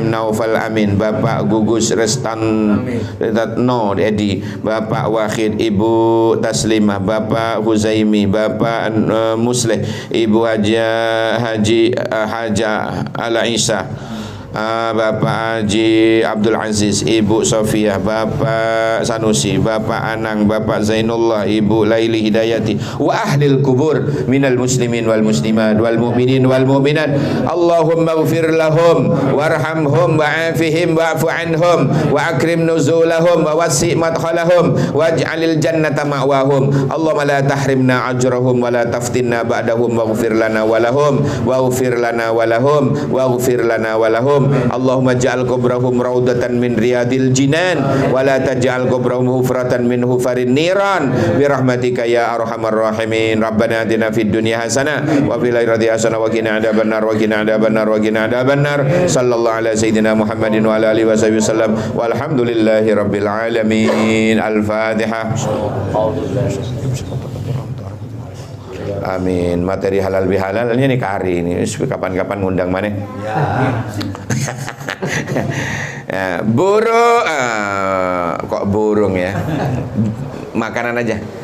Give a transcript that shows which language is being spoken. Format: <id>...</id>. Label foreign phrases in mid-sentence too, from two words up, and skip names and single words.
<ar>Naufal Amin, Bapak Gugus Restatno Edi, Bapak Wahid, Ibu Taslimah, Bapak Huzaimi, Bapak Musleh, Ibu Haji Ala Isa, Bapak Haji Abdul Aziz, Ibu Sofia, Bapak Sanusi, Bapak Anang, Bapak Zainullah, Ibu Laili Hidayati, وأهل القبور من المسلمين والمسلمات والمؤمنين والمؤمنات. اللهم اغفر لهم وارحمهم وعافهم واعف عنهم وأكرم نزلهم ووسع مدخلهم واجعل الجنة مأواهم. اللهم لا تحرمنا أجرهم ولا تفتنا بعدهم واغفر لنا ولهم واغفر لنا ولهم واغفر لنا ولهم. اللهم اجعل قبرهم روضة من رياض الجنان ولا تجعل قبرهم حفرة من حفر النيران برحمتك يا أرحم الراحمين. ربنا آتنا في الدنيا حسنة وفي الآخرة حسنة وقنا عذاب النار وقنا عذاب النار وقنا عذاب النار. صلى الله على سيدنا محمد وعلى آله وسلم وسلم والحمد لله رب العالمين. الفاتحة. آمين.</ar> <id>Materi halal bihalal ini kari ini kapan-kapan ngundang mana? Ya, burung kok burung ya? Makanan aja.</id>